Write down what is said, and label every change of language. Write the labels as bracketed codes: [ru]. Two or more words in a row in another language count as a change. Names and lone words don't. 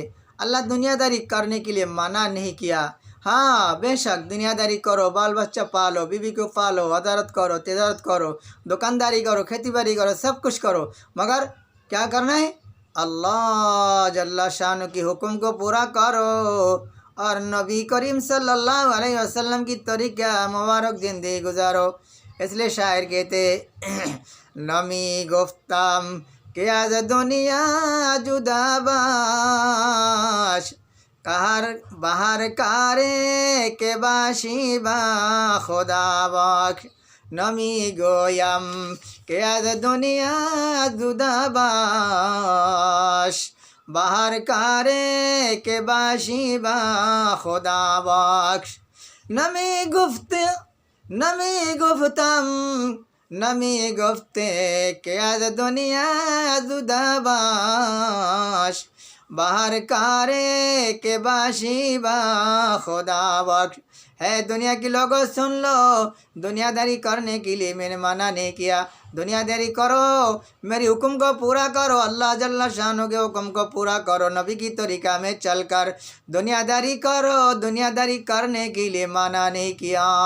[ur] اللہ دنیا داری کرنے کے لیے منع نہیں کیا، ہاں بے شک دنیا داری کرو، بال بچہ پالو، بیوی کو پالو، عدالت کرو، تجارت کرو، دکانداری کرو، کھیتی باڑی کرو، سب کچھ کرو، مگر کیا کرنا ہے؟ اللہ جل شانہ کی حکم کو پورا کرو اور نبی کریم صلی اللہ علیہ وسلم کی طریقہ مبارک زندگی گزارو۔ اس لیے شاعر کہتے [fa] نمی گفتم کہ از دنیا جدا باش، بہر کارے کے باشی با خدا بخش، نمی گویم کہ از دنیا جدا باش، بہر کارے کے باشی با خدا بخش، نمی گفتے کہ از دنیا جدا باش، بہر کارے کے باشی با خدا بخش۔ [ur] ہے دنیا کے لوگوں سن لو، دنیا داری کرنے کے لیے میں نے منع نہیں کیا، دنیا داری کرو، میری حکم کو پورا کرو، اللہ جل شانہ کے حکم کو پورا کرو، نبی کی طریقہ میں چل کر دنیا داری کرو، دنیا داری کرنے کے لیے منع نہیں کیا۔